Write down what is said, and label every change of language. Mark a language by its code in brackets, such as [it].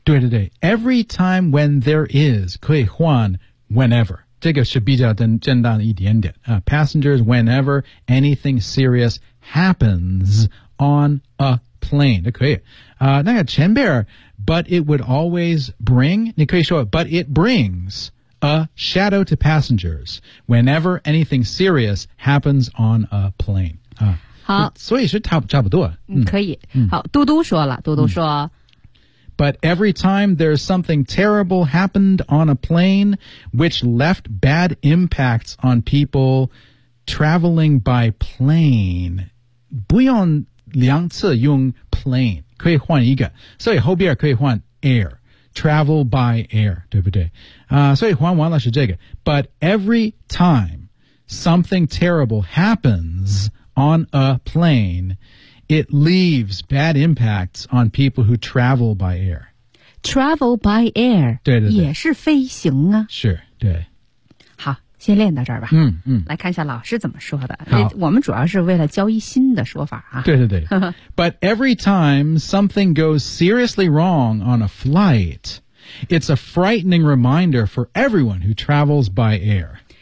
[zh] 对对对 [en] every time when there is [zh] 可以换 [en] whenever [zh] 这个是比较简单一点点、 [en] passengers whenever anything serious happens on a plane [zh] 可以、那个前边 [en] but it would always bring [zh] 你可以说 [en] but it brings a shadow to passengers whenever anything serious happens on a plane、 [zh] 好所以是差不多、可以、好嘟嘟说了嘟嘟说、 [en] But every time there's something terrible happened on a plane which left bad impacts on people traveling by plane [zh] 不用两次用 plane 可以换一个所以后边可以换 [en] air travel by air [zh] 对不对、所以换完了是这个 [en] But every time something terrible happensOn a plane, it leaves bad impacts on people who travel by air. Travel by air [zh] 对对对也是飞行啊。是对。好先练到这儿吧。来看一下老师怎么说的。我们主要是为了教一新的说法啊。对对对。 [en] But every time something goes seriously wrong on a flight, it's a frightening reminder for everyone who travels by air.